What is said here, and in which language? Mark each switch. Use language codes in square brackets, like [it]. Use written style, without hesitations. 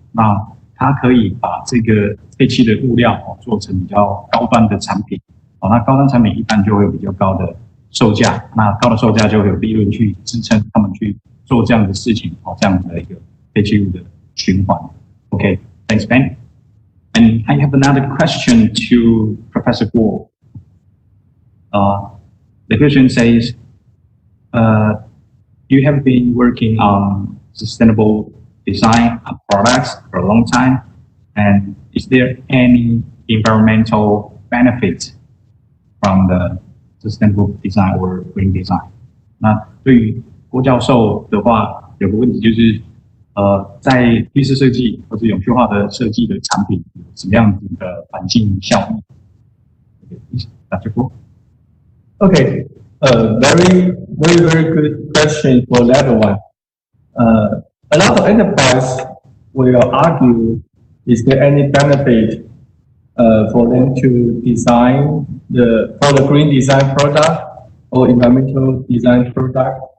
[zh] 那它可以把这个废弃的物料做成比较高端的产品。那高端产品一般就会有比较高的售价，那高的售价就会有利润去支撑他们去做这样的事情，这样的一个废弃物的循环。 [en] Okay, thanks, Ben. And I have another question to Professor Guo. The question says, you have been working on sustainable design of products for a long time, and is there any environmental benefit from the sustainable design or green design? [zh] 那对于郭教授的话，有个问题就是，在绿色设计或者永续化的设计的产品有什么样子的环境效益 ？Dr. [en] Guo. Okay, very good question for that one. A lot of enterprise will argue, is there any benefit for them to design for the green design product or environmental design product?